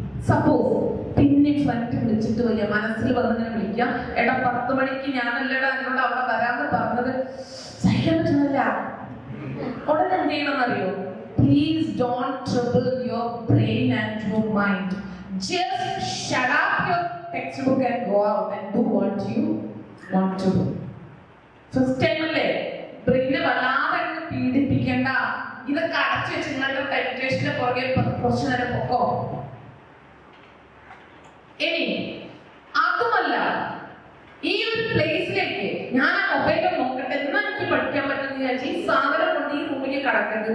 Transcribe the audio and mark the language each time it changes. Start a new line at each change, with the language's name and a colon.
Malayalam: Suppose പിന്നെ front വിളിച്ചിട്ട് വയ്യ, മനസ്സിൽ വന്നിങ്ങനെ വിളിക്കാം, എടാ 10 മണിക്ക് ഞാനല്ലടാ എന്നോട് അവിടെ വരാന്ന് പറഞ്ഞത്, സഹിക്കാൻ പറ്റുന്നില്ല. ഉടനെ എന്ത് ചെയ്യണമെന്നറിയോ?
English: Please don't trouble your brain and your mind.
Malayalam: Just shut up your
English: textbook and go out and do what you want to do.
Malayalam: First time അല്ലേ, ബ്രെയിനെ വല്ലാതെ പീഡിപ്പിക്കണ്ട. ഇതൊക്കെ അടച്ചു വെച്ച് നിങ്ങളുടെ ടെലിവിഷന്റെ പുറകെ കുറച്ചു നേരം പൊക്കോ. ഇനി അതുമല്ല, ഈ ഒരു പ്ലേസിലേക്ക് ഞാൻ ആ മൊബൈലിൽ നോക്കട്ടെ എന്നാ എനിക്ക് പഠിക്കാൻ പറ്റുന്ന വിചാരിച്ച് ഈ സാധനം കൊണ്ട് ഈ റൂമിലേക്ക് കടക്കരുത്.